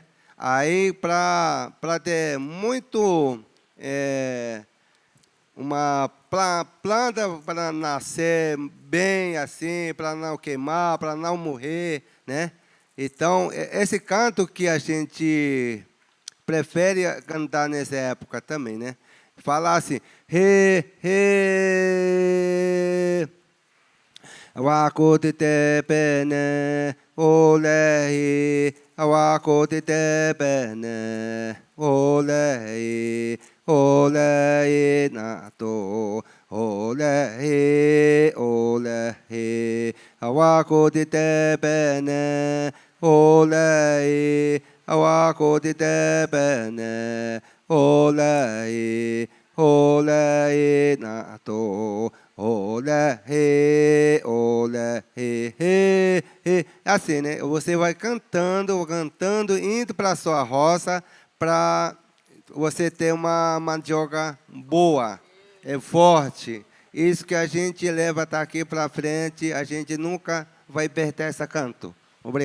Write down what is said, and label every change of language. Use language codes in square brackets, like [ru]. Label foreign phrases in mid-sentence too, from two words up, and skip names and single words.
[pt] Aí, para ter muito uma planta para nascer bem assim, para não queimar, para não morrer, né? Então, esse canto que a gente prefere cantar nessa época também, né? Falar assim, he, he, wakotite pene, olehi, wakotite pene, olehi, olehi nato, olehi, olehi, wakotite pene, olehi, wakotite pene, olehi, olehi nato, olehi, olehi, he, he. Assim, né? Você vai cantando, indo para a sua roça, para você ter uma mandioca boa, forte. Isso que a gente leva daqui para frente, a gente nunca vai perder esse canto.